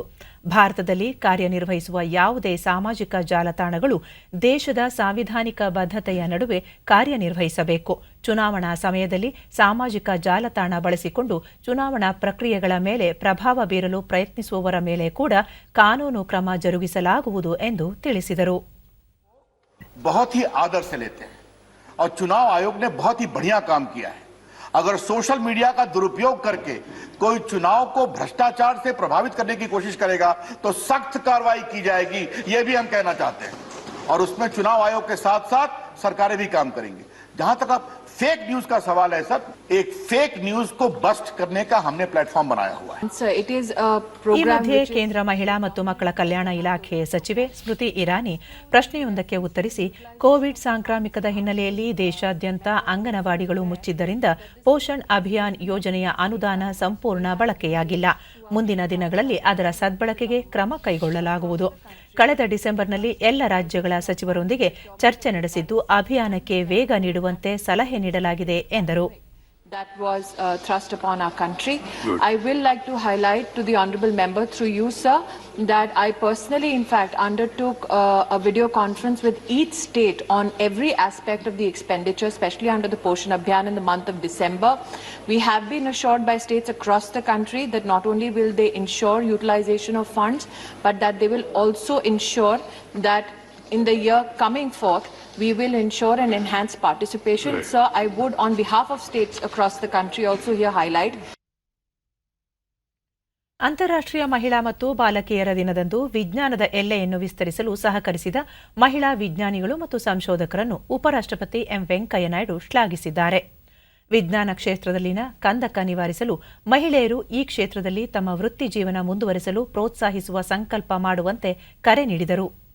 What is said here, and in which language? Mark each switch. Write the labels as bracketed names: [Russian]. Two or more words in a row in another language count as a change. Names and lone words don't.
[Kannada] ಭಾರತದಲ್ಲಿ ಕಾರ್ಯನಿರ್ವಹಿಸುವ ಯಾವುದೇ ಸಾಮಾಜಿಕ ಜಾಲತಾಣಗಳು ದೇಶದ ಸಾಂವಿಧಾನಿಕ ಬದ್ಧತೆಯ ನಡುವೆ ಕಾರ್ಯನಿರ್ವಹಿಸಬೇಕು. ಚುನಾವಣಾ ಸಮಯದಲ್ಲಿ ಸಾಮಾಜಿಕ ಜಾಲತಾಣ ಬಳಸಿಕೊಂಡು ಚುನಾವಣಾ ಪ್ರಕ್ರಿಯೆಗಳ ಮೇಲೆ ಪ್ರಭಾವ ಬೀರಲು ಪ್ರಯತ್ನಿಸುವವರ ಮೇಲೆ ಕೂಡ ಕಾನೂನು ಕ್ರಮ ಜರುಗಿಸಲಾಗುವುದು ಎಂದು ತಿಳಿಸಿದರು. [Hindi] बहुत ही आदर से लेते हैं और चुनाव आयोग ने बहुत ही बढ़िया काम किया है. अगर [English] social media [Hindi] का दुरुपयोग करके कोई चुनाव को भ्रष्टाचार से प्रभावित करने की कोशिश करेगा तो सख्त कार्रवाई की जाएगी, ये भी हम कहना चाहते हैं. और उसमें चुनाव आयोग के साथ साथ सरकारें भी काम करेंगी. जहां तक आप [English] fake news [Hindi] का सवाल है सर, एक [English] fake news [Hindi] को बस्ट करने का हमने प्लेटफॉर्म बनाया हुआ है. [Kannada] ಈ ಮಧ್ಯೆ ಕೇಂದ್ರ ಮಹಿಳಾ ಮತ್ತು ಮಕ್ಕಳ ಕಲ್ಯಾಣ ಇಲಾಖೆ ಸಚಿವೆ ಸ್ಮೃತಿ ಇರಾನಿ ಪ್ರಶ್ನೆಯೊಂದಕ್ಕೆ ಉತ್ತರಿಸಿ, ಕೋವಿಡ್ ಸಾಂಕ್ರಾಮಿಕದ ಹಿನ್ನೆಲೆಯಲ್ಲಿ ದೇಶಾದ್ಯಂತ ಅಂಗನವಾಡಿಗಳು ಮುಚ್ಚಿದ್ದರಿಂದ ಪೋಷಣ್ ಅಭಿಯಾನ್ ಯೋಜನೆಯ ಅನುದಾನ ಸಂಪೂರ್ಣ ಬಳಕೆಯಾಗಿಲ್ಲ. ಮುಂದಿನ ದಿನಗಳಲ್ಲಿ ಅದರ ಸದ್ಬಳಕೆಗೆ ಕ್ರಮ ಕೈಗೊಳ್ಳಲಾಗುವುದು. ಕಳೆದ ಡಿಸೆಂಬರ್ನಲ್ಲಿ ಎಲ್ಲ ರಾಜ್ಯಗಳ ಸಚಿವರೊಂದಿಗೆ ಚರ್ಚೆ ನಡೆಸಿದ್ದು ಅಭಿಯಾನಕ್ಕೆ ವೇಗ ನೀಡುವಂತೆ ಸಲಹೆ ನೀಡಲಾಗಿದೆ ಎಂದರು. [English] That was thrust upon our country. I will like to highlight to the honourable member through you, sir, that I personally in fact undertook a video conference with each state on every aspect of the expenditure, especially under the Poshan Abhiyan in the month of December. We have been assured by states across the country that not only will they ensure utilization of funds, but that they will also ensure that in the year coming forth, we will ensure and enhance participation. Right. Sir, I would, on behalf of states across the country, also here highlight. [Kannada] ಅಂತಾರಾಷ್ಟ್ರೀಯ ಮಹಿಳಾ ಮತ್ತು ಬಾಲಕಿಯರ ದಿನದಂದು ವಿಜ್ಞಾನದ ಎಲ್ಲೆಯನ್ನು ವಿಸ್ತರಿಸಲು ಸಹಕರಿಸಿದ ಮಹಿಳಾ ವಿಜ್ಞಾನಿಗಳು ಮತ್ತು ಸಂಶೋಧಕರನ್ನು ಉಪರಾಷ್ಟ್ರಪತಿ ಎಂ ವೆಂಕಯ್ಯ ನಾಯ್ಡು ಶ್ಲಾಘಿಸಿದ್ದಾರೆ. ವಿಜ್ಞಾನ ಕ್ಷೇತ್ರದಲ್ಲಿನ ಕಂದಕ ನಿವಾರಿಸಲು ಮಹಿಳೆಯರು ಈ ಕ್ಷೇತ್ರದಲ್ಲಿ ತಮ್ಮ ವೃತ್ತಿ ಜೀವನ ಮುಂದುವರೆಸಲು ಪ್ರೋತ್ಸಾಹಿಸುವ ಸಂಕಲ್ಪ ಮಾಡುವಂತೆ ಕರೆ ನೀಡಿದರು.